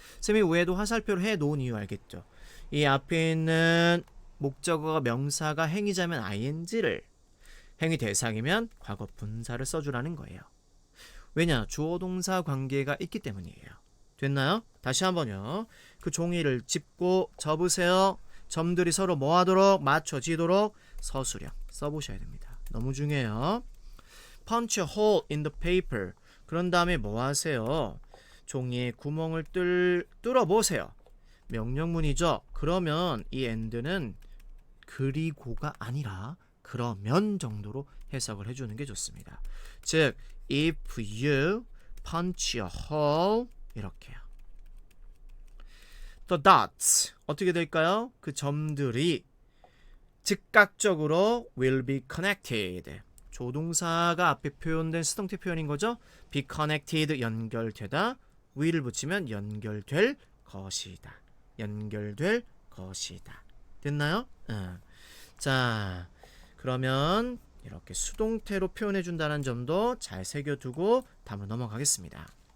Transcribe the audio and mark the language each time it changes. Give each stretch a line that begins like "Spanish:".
Korean: 쌤이 외에도 화살표를 해놓은 이유 알겠죠? 이 앞에 있는 목적어가 명사가 행위자면 ing를, 행위 대상이면 과거 분사를 써주라는 거예요. 왜냐? 주어 동사 관계가 있기 때문이에요. 됐나요? 다시 한번요. 그 종이를 짚고 접으세요. 점들이 서로 뭐 하도록? 맞춰지도록 서술형 써보셔야 됩니다. 너무 중요해요.
English: Punch a hole in the paper.
Korean: 그런 다음에 뭐 하세요? 종이에 구멍을 뚫어보세요. 명령문이죠. 그러면 이 and는 그리고가 아니라 그러면 정도로 해석을 해주는 게 좋습니다. 즉,
English: if you punch a hole
Korean: 이렇게요.
English: The dots
Korean: 어떻게 될까요? 그 점들이 즉각적으로
English: will be connected.
Korean: 조동사가 앞에 표현된 수동태 표현인 거죠.
English: be connected
Korean: 연결되다. will을 붙이면 연결될 것이다. 연결될 것이다. 됐나요? 자, 그러면 이렇게 수동태로 표현해 준다는 점도 잘 새겨두고 다음으로 넘어가겠습니다.